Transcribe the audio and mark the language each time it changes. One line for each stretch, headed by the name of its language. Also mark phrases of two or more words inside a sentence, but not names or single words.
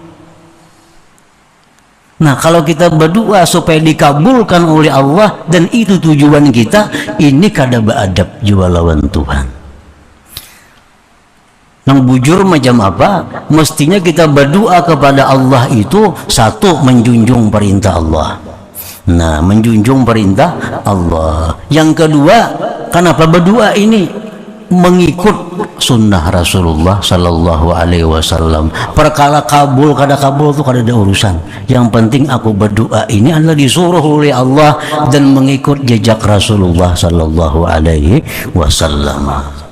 Banjar: Nah kalau kita berdoa supaya dikabulkan oleh Allah dan itu tujuan kita, ini kada beadab jua lawan Tuhan. Yang bujur macam apa?
Indonesian: Mestinya kita berdoa kepada Allah itu satu, menjunjung perintah Allah. Nah, menjunjung perintah Allah. Yang kedua, kenapa berdoa ini? Mengikut sunnah Rasulullah
Arabic: Sallallahu Alaihi Wasallam.
Banjar: Perkara kabul kada kabul itu kada ada urusan. Yang penting aku berdoa ini adalah disuruh oleh Allah dan mengikut jejak Rasulullah
Arabic: Sallallahu Alaihi Wasallam.